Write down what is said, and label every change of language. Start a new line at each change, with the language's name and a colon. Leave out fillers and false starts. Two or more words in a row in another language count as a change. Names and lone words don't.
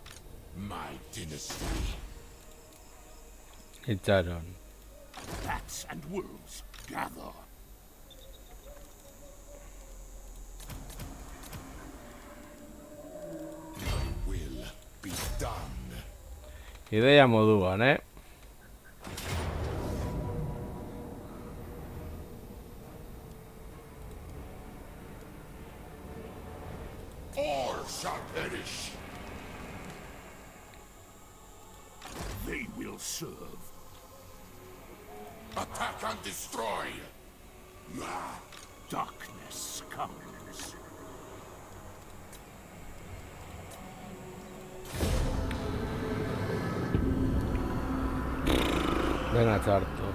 English: My dynasty.
Basque: Itxaron.
English: Bats and wolves, gather. Will be done.
Basque: Ideia moduan,
English: All shall perish. They will serve. Attack and destroy. Darkness comes.
Basque: Dena txarto.